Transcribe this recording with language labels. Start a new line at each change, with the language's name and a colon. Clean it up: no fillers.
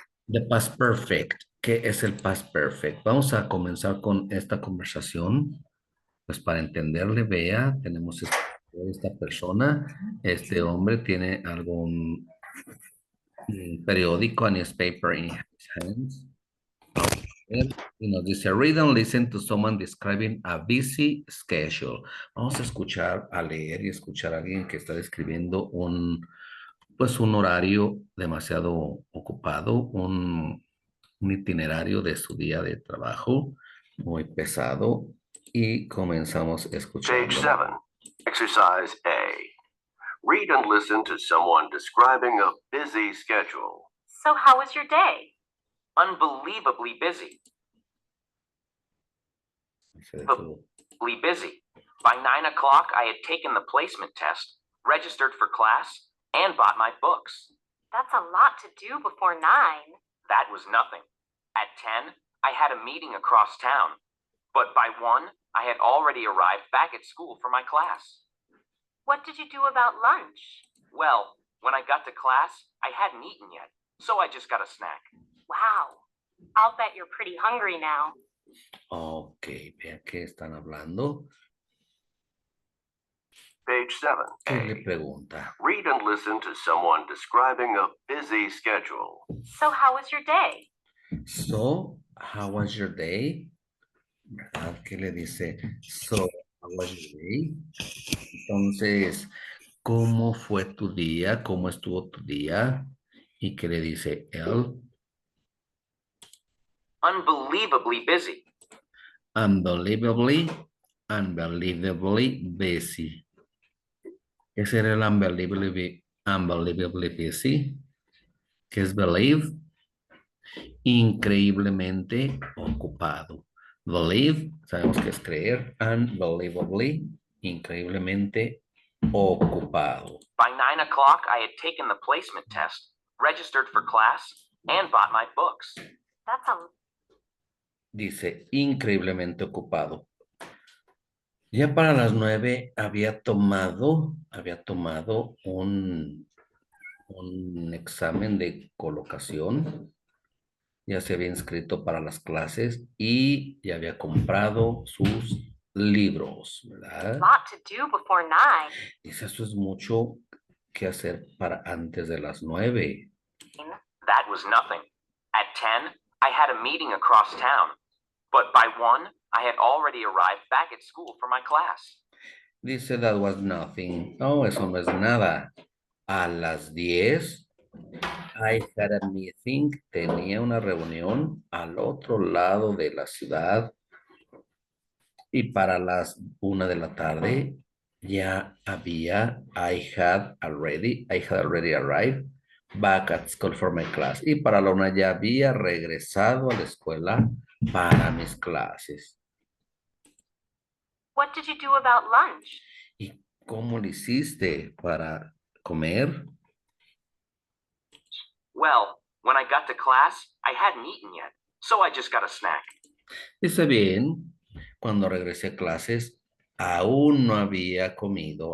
English: The past perfect.
Spanish: ¿Qué es el past perfect? Vamos a comenzar con esta conversación. Pues para entenderle, vea, tenemos esta persona, este hombre tiene algún periódico,
English: a newspaper in his hands.
Spanish: Ver, y nos dice,
English: read and listen to someone describing a busy schedule.
Spanish: Vamos a escuchar, a leer y escuchar a alguien que está describiendo pues un horario demasiado ocupado, un itinerario de su día de trabajo muy pesado y comenzamos
English: Page
Spanish: escuchando.
English: 7. Exercise A. Read and listen to someone describing a busy schedule. So, how was your day? Unbelievably busy.
Spanish: Se detuvo.
English: Unbelievably busy. By 9 o'clock, I had taken the placement test, registered for class, and bought my books. That's a lot to do before 9. That was nothing. At 10, I had a meeting across town. But by 1, I had already arrived back at school for my class. What did you do about lunch? Well, when I got to class, I hadn't eaten yet, so I just got a snack. Wow. I'll bet you're pretty hungry now.
Spanish: Ok, vea que están hablando.
English: Page 7.
Spanish: ¿Qué le pregunta?
English: Read and listen to someone describing a busy schedule. So, how was your day? So, how was your day?
Spanish: ¿Verdad? ¿Qué le dice?
English: So, how was your day?
Spanish: Entonces, ¿cómo fue tu día? ¿Cómo estuvo tu día? ¿Y qué le dice él?
English: Unbelievably busy. Unbelievably, unbelievably busy.
Spanish: ¿Qué será el unbelievably busy? ¿Qué es believe? Increíblemente ocupado. Believe, sabemos que es creer. Unbelievably, increíblemente ocupado.
English: By 9 o'clock, I had taken the placement test, registered for class, and bought my books. That's a
Spanish: Dice, increíblemente ocupado. Ya para las 9 había tomado un examen de colocación, ya se había inscrito para las clases y ya había comprado sus libros, ¿verdad?
English: lot to do before 9.
Spanish: Dice, eso es mucho que hacer para antes de las 9.
English: That was nothing. At 10, I had a meeting across town. But by 1, I had already arrived back at school for my class.
Spanish: Dice,
English: that was nothing.
Spanish: No, eso no es nada. A las 10,
English: I had a meeting,
Spanish: tenía una reunión al otro lado de la ciudad y para las 1 de la tarde ya había,
English: I had already arrived back at school for my class.
Spanish: Y para la 1 ya había regresado a la escuela para mis clases.
English: What did you do about lunch?
Spanish: ¿Y cómo le hiciste para comer?
English: Well, when I got to class, I hadn't eaten yet, so I just got a snack.
Spanish: Dice bien, cuando regresé a clases, aún no había comido.